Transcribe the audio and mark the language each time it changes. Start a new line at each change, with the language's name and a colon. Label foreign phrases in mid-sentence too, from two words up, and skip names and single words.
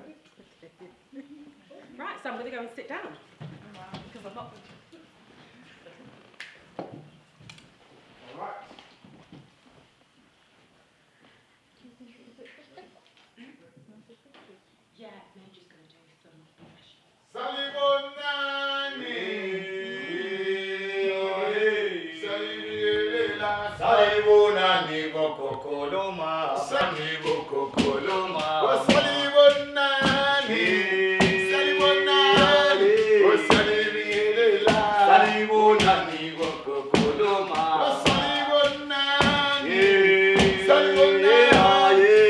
English: Right, so I'm going to go and sit down. Because I'm not... All right. Yeah, Major's going to do some...
North Ndebele: Salibonani, salibonani bokokoloma, salibonani bokokoloma, salibonani, salibonani, salibonani bokokoloma, salibonani, salibonani,